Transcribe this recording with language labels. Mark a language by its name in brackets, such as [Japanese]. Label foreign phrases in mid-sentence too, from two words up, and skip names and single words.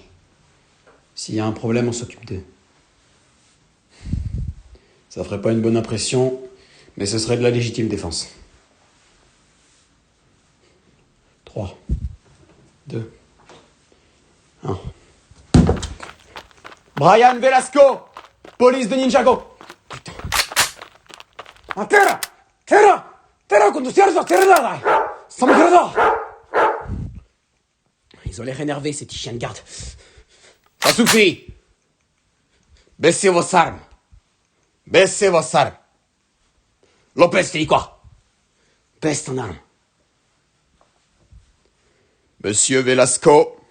[French] S'il y a un problème, on s'occupe d'eux. Ça ferait pas une bonne impression, mais ce serait de la légitime défense. 3, 2, 1. Brian Velasco, police de Ninjago. Putain. Ah, terra! Terra! Terra, conducirlo, terra! Ils ont l'air énervés, ces petits chiens de garde. Ça suffit! Baissez vos armes. Baissez vos armes. Lopez, tu dis quoi? Baisse ton arme. Monsieur Velasco.